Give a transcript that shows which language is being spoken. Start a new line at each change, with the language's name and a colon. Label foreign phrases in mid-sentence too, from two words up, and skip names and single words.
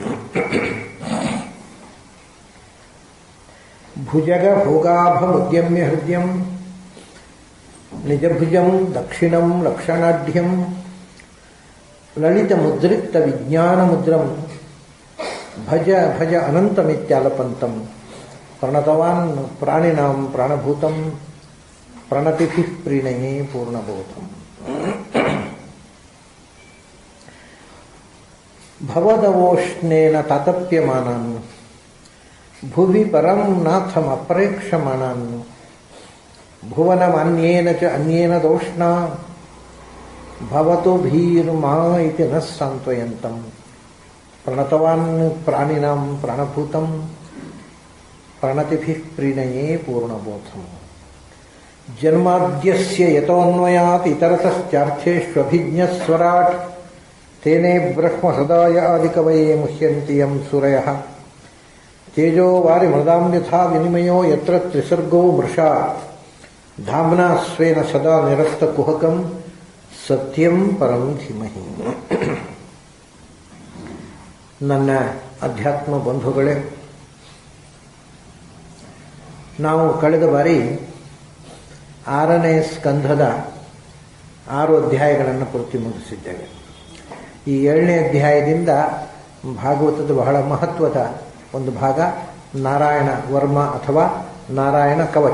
Sanskrit: ಭುಜಗ ಭೋಗಾಭಮುದ್ಯಮ್ಯ ಹೃದಯಂ ನಿಜಭುಜಂ ದಕ್ಷಿಣಂ ಲಕ್ಷಣಾಢ್ಯಂ ಲಲಿತ ಮುದ್ರಿಕ್ತ ವಿಜ್ಞಾನ ಮುದ್ರಂ ಭಜ ಭಜ ಅನಂತಮಿತ್ಯಾಲಪಂತಂ ಪ್ರಣತವಾನ್ ಪ್ರಾಣಿನಾಂ ಪ್ರಾಣಭೂತಂ ಪ್ರಣತಿಭಿಃ ಪ್ರೀಣಯೇ ಪೂರ್ಣಬೋಧಂ. ಭವದವೋಷ್ಣೇನ ತಾತಪ್ಯಮಾನಾನ್ ಭುವಿ ಪರಂ ನಾಥಂ ಅಪ್ರೇಕ್ಷಮಾಣಾನ್ ಭುವನಮನ್ಯೇನ ಚ ಅನ್ಯೇನ ದೋಷ್ಣಾ ಭವತು ಭೀರ್ಮಾ ಇತಿ ನ ಸಾಂತ್ವಯಂತಂ ಪ್ರಣತವಾನ್ ಪ್ರಾಣಿನಾಂ ಪ್ರಾಣಭೂತಂ ಪ್ರಣತಿಭಿಃ ಪ್ರೀಣಯೇ ಪೂರ್ಣಬೋಧಂ. ಜನ್ಮಾದ್ಯಸ್ಯ ಯತೋನ್ವಯಾತ್ ಇತರತಶ್ಚಾರ್ಥೇಷ್ವಭಿಜ್ಞಸ್ವರಾಟ್ ತೇನೇ ಬ್ರಹ್ಮ ಸದಾಯ ಆದಿಕವಯೇ ಮುಹ್ಯಂತಿ ಯಂ ಸೂರಯಃ ತೇಜೋ ವಾರಿ ಮೃದಾಂ ಯಥಾ ವಿನಿಮಯೋ ಯತ್ರ ತ್ರಿಸರ್ಗೋ ಮೃಷಾ ಧಾಮ್ನಾ ಸ್ವೇನ ಸದಾ ನಿರಸ್ತ ಕುಹಕಂ ಸತ್ಯಂ ಪರಂ ಧೀಮಹಿ.
Kannada: ನನ್ನ ಅಧ್ಯಾತ್ಮ ಬಂಧುಗಳೇ, ನಾವು ಕಳೆದ ಬಾರಿ 6ನೇ ಸ್ಕಂಧದ 6 ಅಧ್ಯಾಯಗಳನ್ನು ಪೂರ್ತಿ ಮುಗಿಸಿದ್ದೇವೆ. ಈ 7ನೇ ಅಧ್ಯಾಯದಿಂದ ಭಾಗವತದ ಬಹಳ ಮಹತ್ವದ ಒಂದು ಭಾಗ ನಾರಾಯಣ ವರ್ಮ ಅಥವಾ ನಾರಾಯಣ ಕವಚ.